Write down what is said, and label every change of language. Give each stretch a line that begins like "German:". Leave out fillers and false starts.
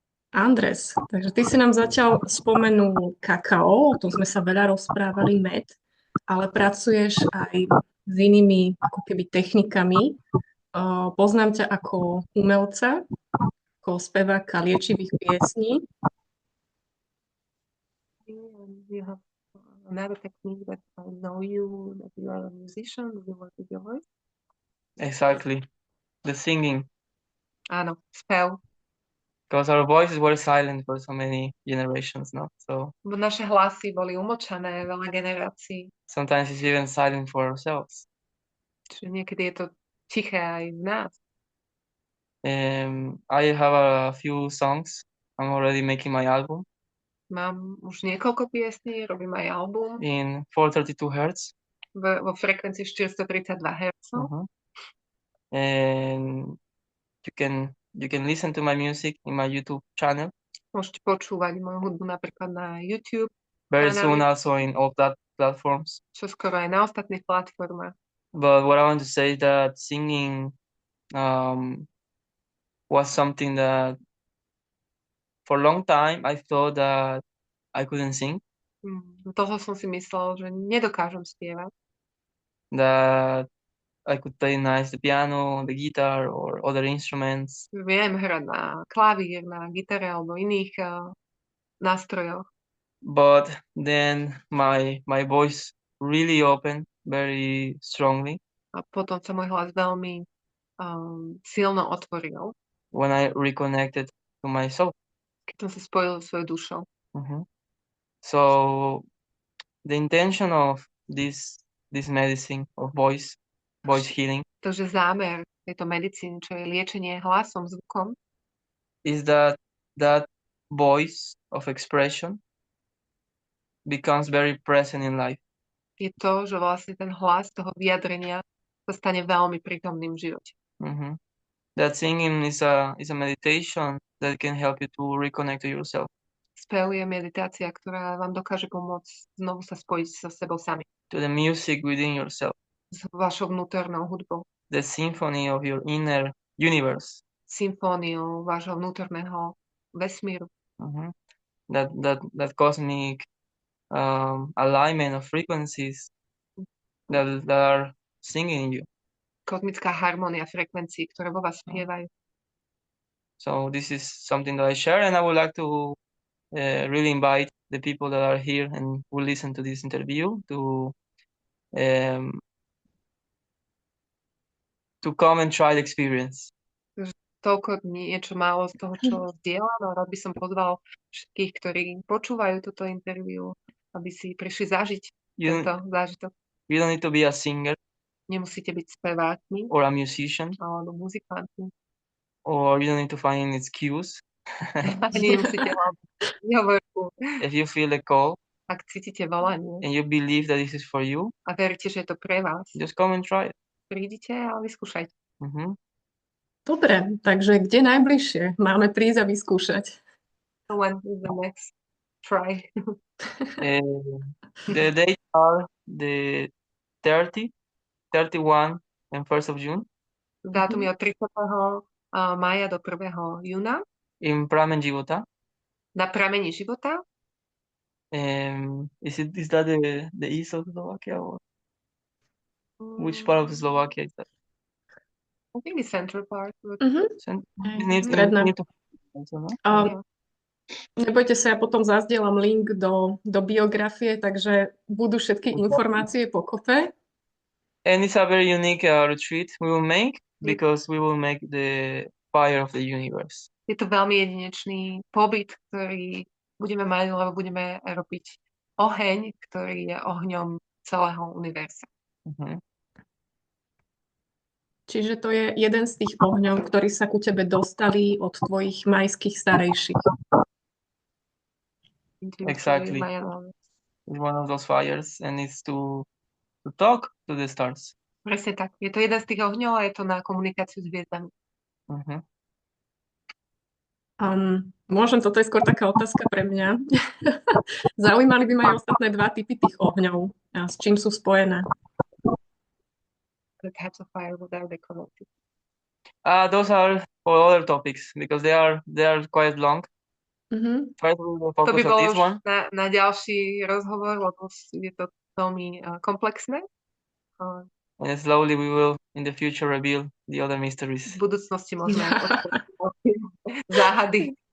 Slovak: Andres, takže ty si nám zatiaľ spomenul kakao, o tom sme sa veľa rozprávali, med, ale pracuješ aj s inými ako keby technikami. Poznám ťa ako umelca, ako speváka liečivých piesní.
English: You have another technique that I know you, that you are a musician, you work with your voice. Exactly. The singing.
Slovak: Áno, spev.
English: Because our voices were silent for so many generations, no? So
Slovak: naše hlasy boli umlčané veľa generácií.
English: Sometimes it's even silent for ourselves.
Slovak: Čiže niekedy je to tiché aj v nás.
English: I have a few songs. I'm already making my album.
Slovak: Mám už niekoľko piesní, robím aj album.
English: In 432 Hz.
Slovak: Vo frekvencii 432 Hz.
English: And you can listen to my music in my YouTube channel.
Slovak: Môžete počúvať moju hudbu napríklad na YouTube.
English: Very soon also in all platforms.
Slovak: Čo skoro aj na ostatných platformách.
English: But what I want to say is that singing was something that for a long time I thought that I couldn't sing.
Slovak: Toho som si myslel, že nedokážem spievať.
English: That I could play nice the piano, the guitar or other instruments.
Slovak: Viem hrať na klavír, na gitare alebo iných nástrojoch.
English: But then my voice really opened very strongly.
Slovak: A potom sa môj hlas veľmi silno otvoril.
English: When I reconnected to my soul.
Slovak: Keď som sa spojil so svojou dušou.
English: So the intention of this medicine of voice healing.
Slovak: Takže zámer tejto medicíny, čo je liečenie hlasom, zvukom,
English: is that voice of expression becomes very present in life.
Slovak: Je to, že vlastne ten hlas toho vyjadrenia sa stane veľmi prítomným v živote.
English: That singing is a meditation that can help you to reconnect to yourself.
Slovak: Spev je meditácia, ktorá vám dokáže pomôcť znovu sa spojiť so sebou sami.
English: to the music within yourself,
Slovak: s vašou vnútornou hudbou,
English: the symphony of your inner universe.
Slovak: symfóniou vášho vnútorného vesmíru. Mhm.
English: That cosmic alignment of frequencies that are singing in you.
Slovak: Kozmická harmónia frekvencií, ktoré vo vás spievajú.
English: So this is something that I share, and I would like to really invite the people that are here and will listen to this interview to come and try the experience.
Slovak: Toľko niečo málo z toho, čo zdieľam, a rád by som pozval všetkých, ktorí počúvajú túto interviu, aby si prišli zažiť tento zážitok.
English: You don't need to be a singer
Slovak: Nemusíte byť spevákmi
English: or a musician,
Slovak: alebo muzikantmi.
English: or you don't need to find an excuse.
Slovak: Ani nemusíte hľadať výhovorku.
English: If you feel the call
Slovak: Ak cítite volanie
English: and you believe that this is for you,
Slovak: a veríte, že je to pre vás,
English: just come and try it.
Slovak: prídite a vyskúšajte. Mhm. Dobre, takže kde najbližšie máme prísť a vyskúšať?
English: When is the next try? The dates are the 30, 31, and 1st of June
Slovak: Dátum je od 30. mája do 1. júna
English: in Pramen, Života.
Slovak: na pramení života.
English: Is that the east of Slovakia, or which part of Slovakia is that? I think the central part.
Slovak: Stredná. No? Nebojte sa, ja potom zazdielam link do biografie, takže budú všetky informácie po kope.
English: And it's a very unique retreat we will make, because we will make the fire of the universe.
Slovak: Je to veľmi jedinečný pobyt, ktorý budeme mať, lebo budeme robiť oheň, ktorý je ohňom celého univerza. Mhm. Čiže to je jeden z tých ohňov, ktorí sa ku tebe dostali od tvojich majských starejších.
English: Exactly. It's one of those fires, and it's to talk to the stars.
Slovak: Presne tak. Je to jeden z tých ohňov a je to na komunikáciu s hviezdami. Mhm. Môžem, toto je skôr taká otázka pre mňa. Zaujímali by ma aj ostatné dva typy tých ohňov. A s čím sú spojené?
English: The types of fire, what are they connected? Those are for other topics, because they are quite long. Mhm. First we will
Slovak: To by
English: focus on
Slovak: bolo
English: this
Slovak: už
English: one.
Slovak: na ďalší rozhovor, lebo je to veľmi komplexné.
English: And slowly we will, in the future, reveal the other mysteries.
Slovak: V budúcnosti môžeme záhady